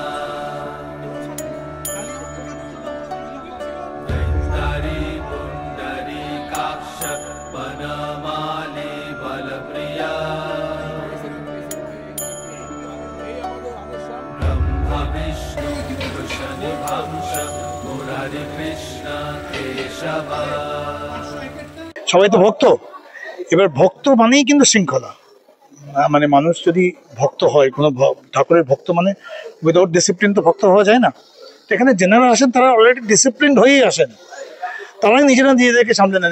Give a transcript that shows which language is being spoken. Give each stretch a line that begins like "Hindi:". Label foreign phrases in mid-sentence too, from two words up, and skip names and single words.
Sanskrit: दैतरी पुण्डरीकाक्ष वनमाली बलप्रिया विष्णु कृष्णनिभांश मुरारी कृष्ण केशव।
Bangla: সবাই তো ভক্ত। এবার ভক্ত মানেই কিন্তু শৃঙ্খলা। মানে মানুষ যদি ভক্ত হয়, কোনো ঠাকুরের ভক্ত মানে
English: without discipline
Bangla: তো ভক্ত হওয়া যায় না। এখানে জেনারা আসেন, তারা
English: already discipline
Bangla: হয়েই আসেন, তারাই নিজেরা নিজেদেরকে সামলে নেন।